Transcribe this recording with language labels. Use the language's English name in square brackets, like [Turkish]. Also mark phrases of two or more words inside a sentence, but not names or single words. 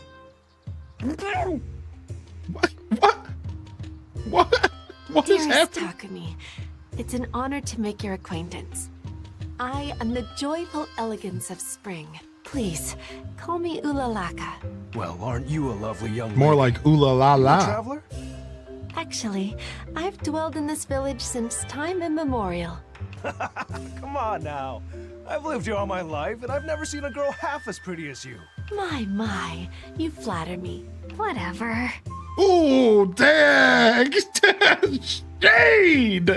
[English] What? What is Dearest happening? Takumi, it's an honor to make your acquaintance. I am the joyful elegance of spring. Please, call me Ulalaka. Well, aren't you a lovely young More lady? like ooh la la You a la. traveler? Actually, I've dwelled in this village since time immemorial. Come on now. I've lived here all my life, and I've never seen a girl half as pretty as you. My, you flatter me. Whatever. Ooh, dang. Shade.